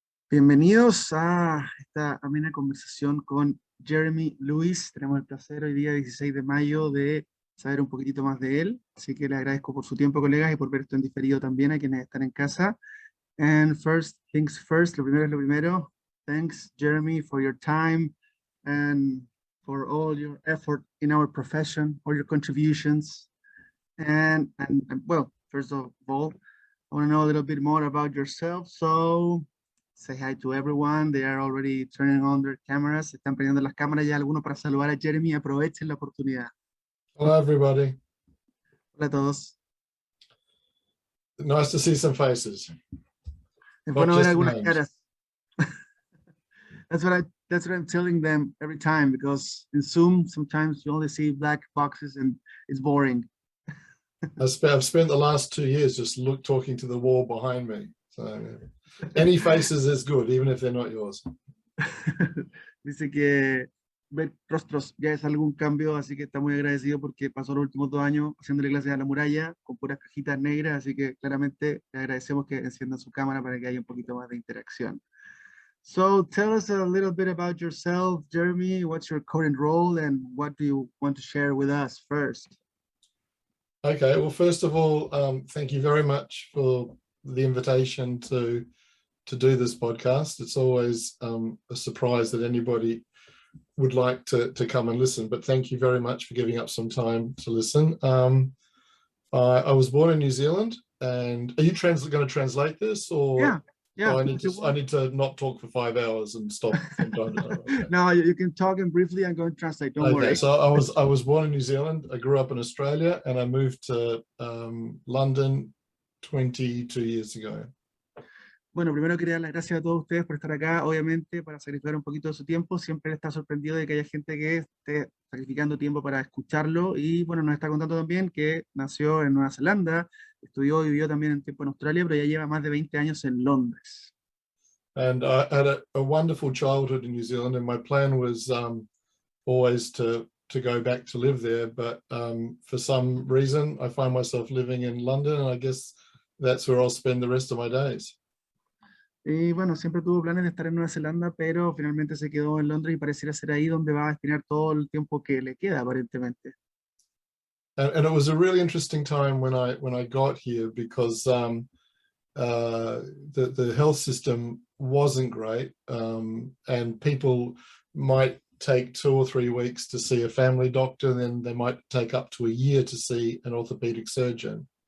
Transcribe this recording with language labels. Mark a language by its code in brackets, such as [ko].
[es] Bienvenidos a esta amena conversación con Jeremy Lewis. Tenemos el placer hoy día, 16 de mayo, de saber un poquitito más de él. Así que le agradezco por su tiempo, colegas, y por ver esto en diferido también a quienes están en casa. [en] And first things first, [es] lo primero es lo primero. [en] Thanks, Jeremy, for your time and for all your effort in our profession, all your contributions. And well, first of all, I want to know a little bit more about yourself. So say hi to everyone. They are already turning on their cameras. [es] Están prendiendo las cámaras ya algunos para saludar a Jeremy. Aprovechen la oportunidad. [en] Hello, everybody. [es] Hola a todos. [en] Nice to see some faces. [es] Es bueno ver [en] just [es] algunas [en] names. [es] caras. [en] That's what I'm telling them every time, because in Zoom sometimes you only see black boxes and it's boring. I've spent the last 2 years just talking to the wall behind me. So any faces is good, even if they're not yours. [es] Dice que ver rostros ya es algún cambio, así que está muy agradecido porque pasó los últimos 2 años haciéndole clases a la muralla con puras cajitas negras, así que claramente le agradecemos que enciendan su cámara para que haya un poquito más de interacción. [en] So tell us a little bit about yourself, Jeremy. What's your current role and what do you want to share with us first? Okay, well, first of all, thank you very much for the invitation to do this podcast. It's always a surprise that anybody would like to come and listen, but thank you very much for giving up some time to listen. I was born in New Zealand, and are you going to translate this, or Yeah. I need to not talk for 5 hours and stop from time to time? Okay. No, you can talk and briefly and go and translate. Don't worry. So I was born in New Zealand. I grew up in Australia, and I moved to London 22 years ago. [es] Bueno, primero quería dar las gracias a todos ustedes por estar acá, obviamente, para sacrificar un poquito de su tiempo. Siempre está sorprendido de que haya gente que esté sacrificando tiempo para escucharlo. Y bueno, nos está contando también que nació en Nueva Zelanda, estudió y vivió también un tiempo en Australia, pero ya lleva más de 20 años en Londres. [en] And I had a wonderful childhood in New Zealand, and my plan was always to go back to live there. But for some reason, I find myself living in London, and I guess that's where I'll spend the rest of my days. [es] Y bueno, siempre tuvo planes de estar en Nueva Zelanda, pero finalmente se quedó en Londres y pareciera ser ahí donde va a destinar todo el tiempo que le queda, aparentemente. [en] And it was a really interesting time when I got here, because the health system wasn't great, and people might take 2 or 3 weeks to see a family doctor, then they might take up to a year to see an orthopedic surgeon.